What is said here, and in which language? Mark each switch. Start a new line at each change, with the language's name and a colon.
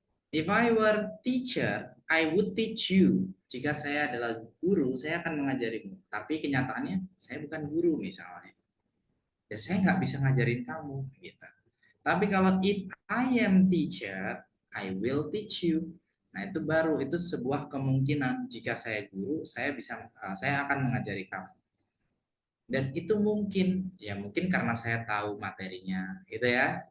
English: If I were teacher, I would teach you.
Indonesian: Jika saya adalah guru, saya akan mengajarimu. Tapi kenyataannya saya bukan guru misalnya. Dan saya nggak bisa ngajarin kamu gitu. Tapi kalau
English: if I am teacher, I will teach you.
Indonesian: Nah, itu baru, itu sebuah kemungkinan. Jika saya guru, saya akan mengajari kamu. Dan itu mungkin, ya mungkin karena saya tahu materinya, gitu ya.